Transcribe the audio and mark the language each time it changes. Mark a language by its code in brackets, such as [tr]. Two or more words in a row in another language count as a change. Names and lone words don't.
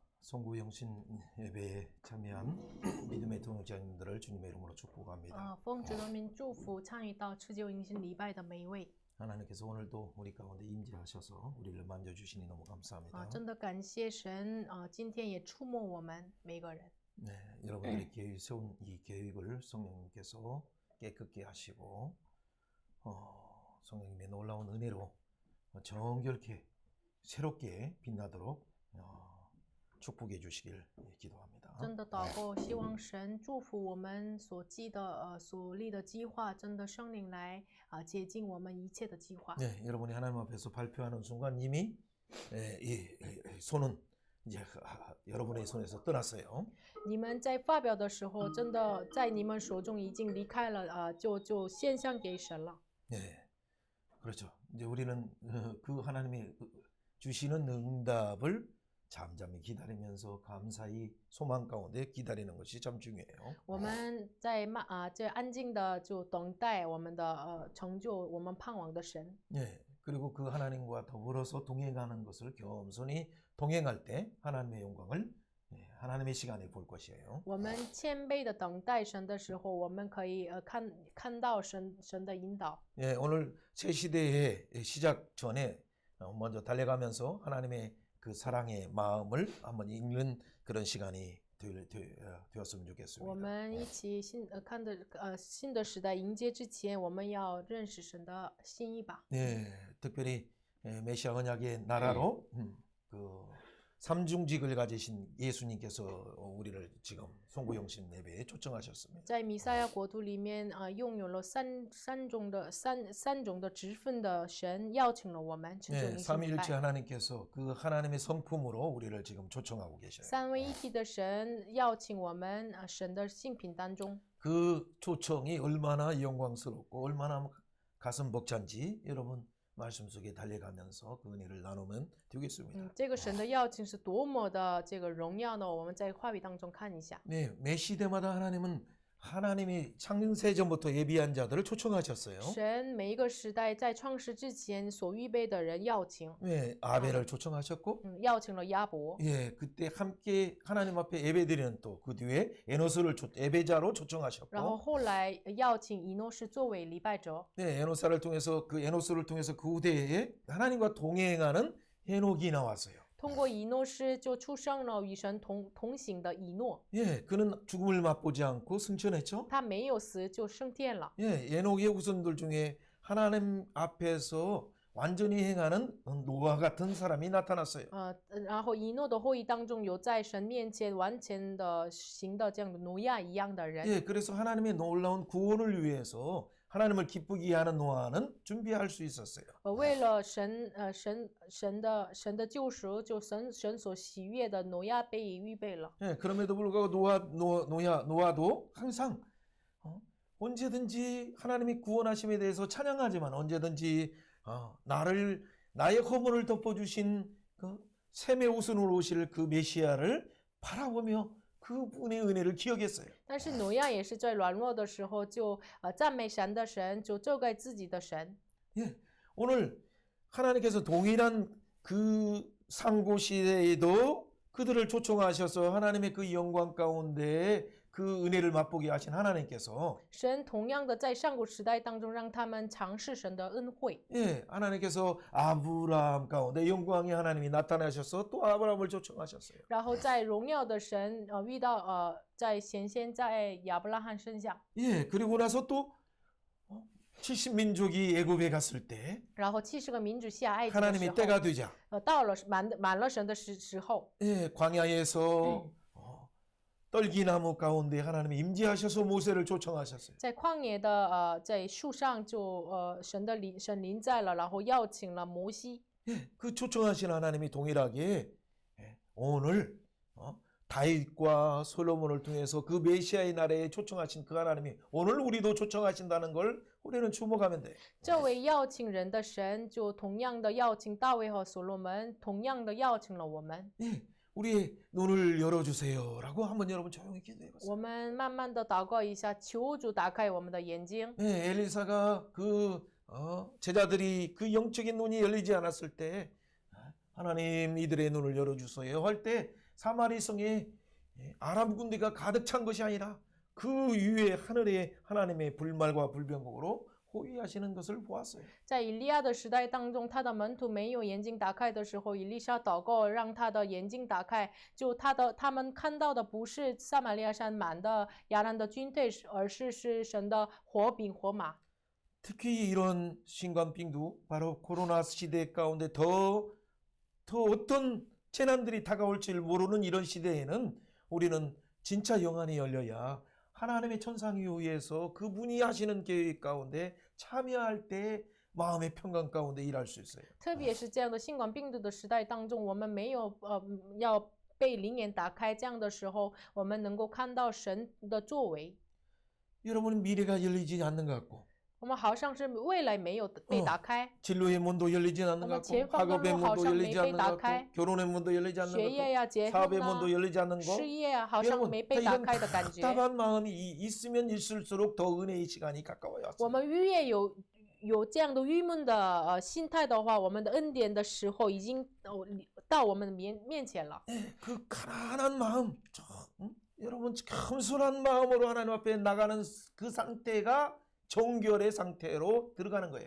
[ko] 송구 영신 예배에 참여한 믿음의 동역자님들을 주님의 이름으로 축복합니다. [zh] 奉主的名祝福参与到持久迎新礼拜的每一位。 [ko] 하나님께서 오늘도 우리 가운데 임재하셔서 우리를 만져주시니 너무 감사합니다. [zh] 真的感谢神今天也触摸我们每个人。 [ko] 네, 여러분들이 세운 이 계획을 성령님께서 깨끗게 하시고 성령님의 놀라운 은혜로 정결케 새롭게 빛나도록 축복해 주시길 기도합니다. [zh] 真的祷告，希望神祝福我们所立的计划，真的圣灵来接近我们一切的计划。 [ko] 네, 여러분이 하나님 앞에서 발표하는 순간 이미 이 손은 이제 여러분의 손에서 떠났어요. [zh] 你们在发表的时候，真的在你们手中已经离开了，就献上给神了。 [ko] 네, 그렇죠. 이제 우리는 그 하나님이 주시는 응답을 잠잠히 기다리면서 감사히 소망 가운데 기다리는 것이 참 중요해요. [zh] 我们在安静的就等待我们的成就，我们盼望的神。 [ko] 네, 그리고 그 하나님과 더불어서 동행하는 것을 겸손히 동행할 때 하나님의 영광을 하나님의 시간에 볼 것이에요. [zh] 我们谦卑的等待神的时候，我们可以看到神的引导。 [ko] 예, 오늘 새 시대의 시작 전에 먼저 달려가면서 하나님의 그 사랑의 마음을 한번 읽는 그런 시간이 되었으면 [zh] 我 [ko] 좋겠습니다. [zh] 们一起新的时代迎接之前，我们要认识神的心意吧。 [ko] 네, 특별히 메시아 언약의 나라로 그 삼중직을 가지신 예수님께서 우리를 지금 송구영신 예배에 초청하셨습니다. [zh] 在弥赛亚国度里面拥有了三种的职分的神邀请了我们成就 [ko] 네, [zh] 迎新礼 [ko] 삼위일체 [zh] 拜。 [ko] 하나님께서 그 하나님의 성품으로 우리를 지금 초청하고 계셔요. [zh] 三位一体的神邀请我们神的性品当中。 [ko] 그 초청이 얼마나 영광스럽고 얼마나 가슴 벅찬지 여러분 말씀 속에 달려가면서 그 은혜를 나누면 되겠습니다. [zh] 这个神的邀请是多么的这个荣耀呢？我们在话语当中看一下。 [ko] 네, 매 시대마다 하나님이 창세 전부터 예비한 자들을 초청하셨어요. [zh] 神每一个时代在创世之前所预备的人邀请， [ko] 네, 아벨을 초청하셨고 [zh] 邀请了亚伯。 [ko] 예, 그때 함께 하나님 앞에 예배드리는 또 그 뒤에 에노스를 예배자로 [zh] 然后 [ko] 초청하셨고 [zh] 后来邀请以诺士作为礼拜者， [ko] 네, 에노스를 통해서 그 후대에 하나님과 동행하는 헤녹이 나왔어요. [zh] 通过以诺士就出生了与神同行的以诺， [ko] 예, 그는 죽음을 맛보지 않고 승천했죠. [zh] 他没有死就升天了。 [ko] 예, 에녹의 후손들 중에 하나님 앞에서 완전히 행하는 노아 같은 사람이 나타났어요. [zh] 然后以诺的后裔当中有在神面前完全的行的这样的挪亚一样的人。 [ko] 예, 그래서 하나님의 놀라운 구원을 위해서 하나님을 기쁘게 하는 노아는 준비할 수 있었어요. [zh] 为了神的救赎，就神所喜悦的挪亚被预备了。 [ko] 예, 그럼에도 불구하고 노아도 항상 언제든지 하나님의 구원하심에 대해서 찬양하지만 언제든지 나의 허물을 덮어주신 그 샘의 옷으로 오실 그 메시아를 바라보며 그분의 은혜를 기억했어요. [zh] 但是挪亚也是在软弱的时候就赞美神的神，就咒盖自己的神。 [ko] 예, 오늘 하나님께서 동일한 그 상고 시대에도 그들을 초청하셔서 하나님의 그 영광 가운데 그 은혜를 맛보게 하신 하나님께서 [zh] 神同样的在上古时代当中让他们尝试神的恩惠。 [ko] 예, 하나님께서 아브라함 가운데 영광의 하나님이 나타나셔서 또 아브라함을 초청하셨어요. [zh] 然后在荣耀的神遇到在显现在亚伯拉罕身上。 [ko] 예, 그리고 나서 또 70민족이 애굽에 갔을 때 [zh] 然后70个民族下埃及的 [ko] 하나님이 [zh] 时 [ko] 때가 [zh] 候， [ko] 되자 [zh] 到了满了神的时候， [ko] 예, 광야에서 떨기나무 가운데 하나님이 임재하셔서 모세를 초청하셨어요. [zh] 在旷野的在树上就神临在了，然后邀请了摩西。 [ko] 예, 그 초청하신 하나님이 동일하게 오늘 다윗과 솔로몬을 통해서 그 메시아의 나라에 초청하신 그 하나님이 오늘 우리도 초청하신다는 걸 우리는 주목하면 돼. [zh] 这位邀请人的神，就同样的邀请大卫和所罗门，同样的邀请了我们。 [ko] 예, 우리의 눈을 열어주세요라고 한번 여러분 조용히 기도해보세요. [zh] 我们慢慢的祷告一下，求主打开我们的眼睛。 [ko] 예, 엘리사가 그 제자들이 그 영적인 눈이 열리지 않았을 때 하나님 이들의 눈을 열어주소요 할 때 사마리 성에 아람 군대가 가득 찬 것이 아니라 그 위에 하늘에 하나님의 불말과 불병으로 호위하시는 것을 보았어요. [zh] 在以利亚的时代当中，他的门徒没有眼睛打开的时候，以利沙祷告让他的眼睛打开，就他们看到的不是撒玛利亚山满的亚兰的军队，而是神的火饼火马。 [ko] 특히 이런 신冠病毒 바로 코로나 시대 가운데 더 어떤 재난들이 다가올지 모르는 이런 시대에는 우리는 진짜 영안이 열려야 하나님의 천상에 의해서 그분이 하시는 계획 가운데 참여할 때 마음의 평강 가운데 일할 수 있어요. [zh] 特别是这样的新冠病毒的时代当中，我们没有要被灵眼打开，这样的时候，我们能够看到神的作为。 [ko] 여러분은 미래가 열리지 않는 것 같고 [zh] 我们好像是未来没有被打开， [ko] 진로의 문도 열리지 않는 것 같고 학업의 문도 열리지 않는 것 같고 결혼의 문도 열리지 않는 [zh] 学业 [ko] 것 [zh] 呀、结 [ko] 같고 사업의 [zh] 婚 [ko] 문도 [zh] 啊、 [ko] 열리지 않는 것 [zh] 事业啊，好像 [ko] 여러분 [zh] 没 [ko] 다 [zh] 被打 [ko] 이런 [zh] 开的感觉。 [ko] 답답한 마음이 있으면 있을수록 더 은혜의 시간이 가까워요. [zh] 我们越有这样的郁闷的心态的话，我们的恩典的时候已经到我们的面前了。 [ko] 그 가난한 마음, 여러분 겸손한 마음으로 하나님 앞에 나가는 그 상태가 정결의 상태로 들어가는 거예요.